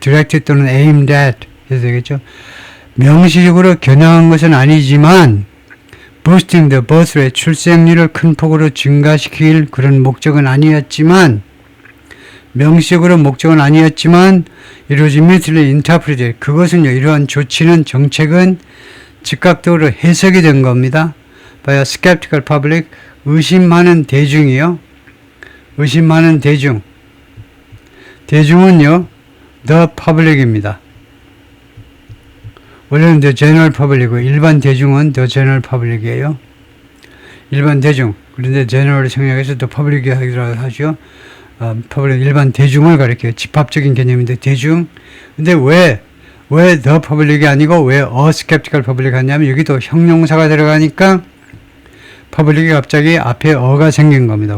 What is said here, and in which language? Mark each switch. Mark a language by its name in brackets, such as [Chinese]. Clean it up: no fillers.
[Korean] directed 또는 aimed at 해서 되겠죠. 명시적으로 겨냥한 것은 아니지만 [English] boosting the birth rate [Korean] 출생률을 큰 폭으로 증가시킬 그런 목적은 아니었지만 명시적으로 목적은 아니었지만 [English] it was immediately interpreted. [Korean] 그것은요 이러한 조치는 정책은 즉각적으로 해석이 된 겁니다. [English] by a skeptical public [Korean] 의심 많은 대중이요. 의심 많은 대중은요 the public입니다. 원래는 [English] the general public [Korean] 이고 일반 대중은 the general public이에요. 일반 대중. 그런데 general을 생략해서 the public이라고 하죠. public 일반 대중을 가리켜요. 집합적인 개념인데 대중. 근데 왜 the public이 아니고 왜 [English] a skeptical public [Korean] 하냐면 여기도 형용사가 들어가니까 public이 갑자기 앞에 어가 생긴 겁니다.